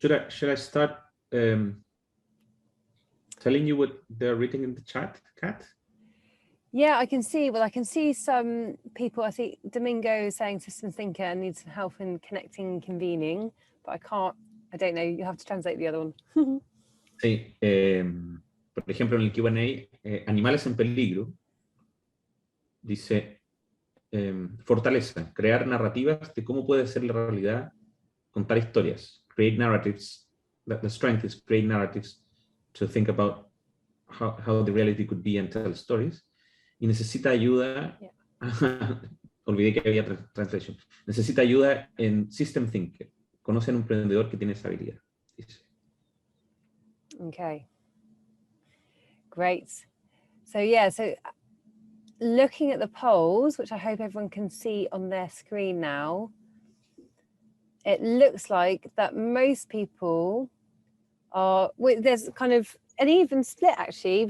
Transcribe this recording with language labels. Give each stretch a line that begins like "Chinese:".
English: Should I start telling you what they're written in the chat, Kat? Yeah, I can see. Well, I can see some people. I think Domingo is saying system thinker needs some help in connecting and convening, but I can't. I don't know. You have to translate the other one.
Spanish: Sí. Por ejemplo, en el Q&A, animales en peligro, dice fortaleza, crear narrativas de cómo puede ser la realidad, contar historias,
English: create narratives. The strength is create narratives to think about how the reality could be and tell stories.
Spanish: Y necesita ayuda, olvidé que había translation, necesita ayuda en system thinker, conoce a un emprendedor que tiene esa habilidad. Dice.
English: Okay, great. So yeah, so looking at the polls, which I hope everyone can see on their screen now, it looks like that most people are, there's kind of an even split actually.